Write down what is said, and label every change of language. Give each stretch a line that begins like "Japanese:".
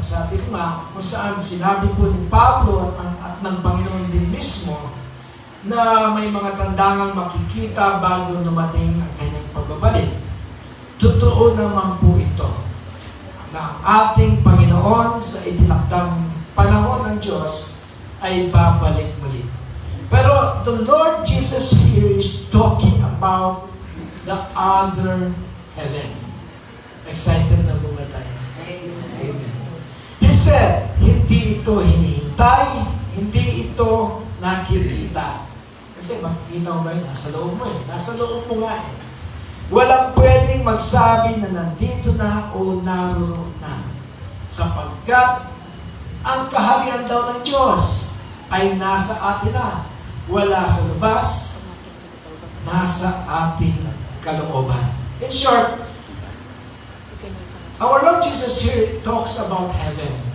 Filipino: Ang sabi ko nga, kung saan sinabi po ni Pablo at ng Panginoon din mismo na may mga tandangang makikita bago dumating ang kanyang pagbabalik. Totoo naman po ito na ang ating Panginoon sa itinakdang panahon ng Diyos ay babalik muli.
English: Pero the Lord Jesus here is talking about the other heaven.
Filipino: Excited na ba tayo? Amen.
English: He said,
Filipino: hindi ito hinihintay, hindi ito nakikita. Kasi makikita mo ba yun? Nasa loob mo eh. Nasa loob mo nga eh. Walang pwedeng magsabi na nandito na o naroon na. Sapagkat ang kaharian daw ng Diyos ay nasa atin na. Wala sa labas, nasa ating kalooban.
English: In short, our Lord Jesus here talks about heaven.